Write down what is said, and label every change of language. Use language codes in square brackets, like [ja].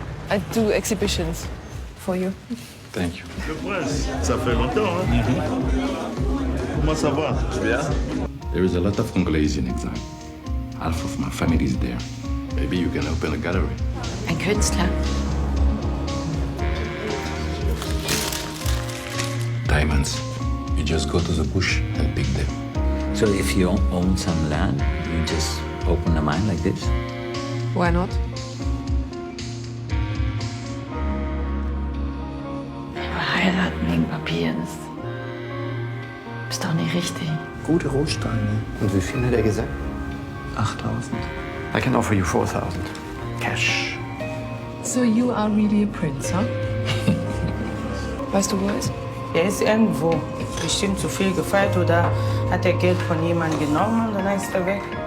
[en] I do exhibitions for you. Thank you. [fr] Le prince, ça fait longtemps, hein? Comment ça va? Bien. [en] There is a lot of Congolese in exile. Half of my family is there. Maybe you can open a gallery. [de] Ein Künstler. [en] Diamonds. You just go to the bush and pick them. So if you own some land, you just open a mine like this? Why not? [de] Wir heiraten wegen Papieren. Ist doch nicht richtig. Gute Rohsteine. Und wie viel hat er gesagt? [en] 8.000. I can offer you 4.000. Cash. So you are really a prince, huh? [de] Weißt du, wo er ist? Er ist irgendwo. Bestimmt zu viel gefeiert oder hat er Geld von jemandem genommen und dann ist er weg.